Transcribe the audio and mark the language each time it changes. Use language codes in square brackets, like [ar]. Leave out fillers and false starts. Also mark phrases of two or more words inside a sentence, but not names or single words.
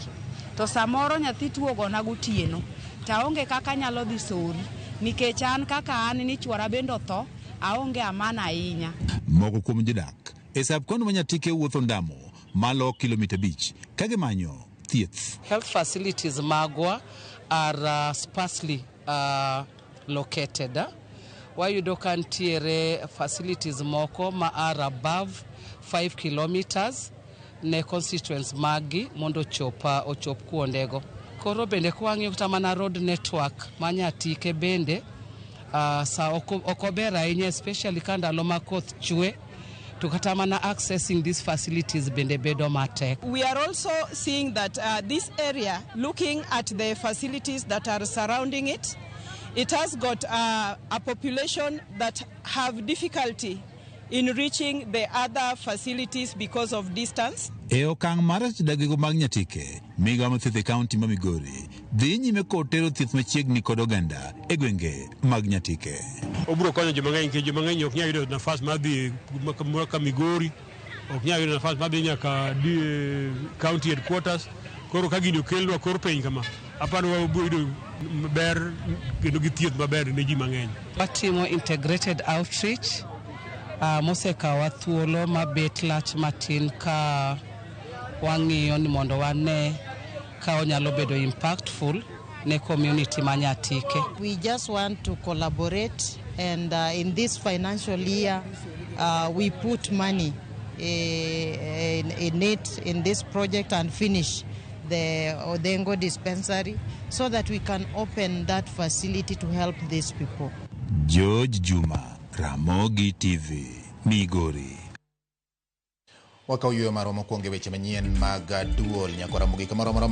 [luo] To samoro nyathi tuo gona gotieno taonge kaka nyalo dhi Sori nikech an kaka an ni chwara bendo tho aonge amana ahinya. Moko kuom jodak e sub-kaunti ma Nyatike wuotho ndamo malo kilomita 5 ka gimanyo thieth. [en] Health facilities magwa are sparsely located. [luo] Wayudo ka ntiere facilities moko ma [en] are above 5 kilometers [luo] ne constituents magi mondo ochop kuondego. Koro bende kwang'iyo kata mana [en] road network [luo] ma Nyatike bende sa okober ahinya, especially ka ndalo ma koth chwe to kata mana [en] accessing these facilities [luo] bende bedo matek. [en] We are also seeing that this area, looking at the facilities that are surrounding it, it has got a population that have difficulty in reaching the other facilities because of distance. [luo] E okang' mar dagigo mag Nyatike, migawo mar thieth e kaunti ma Migori dhi nyime kod tero thieth machiegni kod oganda e gwenge mag Nyatike. Obiro konyo joma ng'eny nikech joma ng'eny ok nyal yudo nafas mar dhi ka Migori, ok nyal yudo nafas mar dhi nyaka [en] county headquarters. [luo] Koro ka gini okelnwa kor piny kama, aparo wabiro yudo maber kendo gi thieth maber ne ji mang'eny. Watimo [en] integrated outreach [luo] mosekawa thuolo mabet lach matin ka wang'iyo ni mondo wane ka onyalo bedo impactful ne community ma Nyatike. [en] We just want to collaborate and in this financial year we put money in it in this project and finish the Odengo dispensary so that we can open that facility to help these people. George Juma, Ramogi TV, Migori. [luo] Wakauyo maromo kuonge weche manyien mag duol nyako Ramogi kama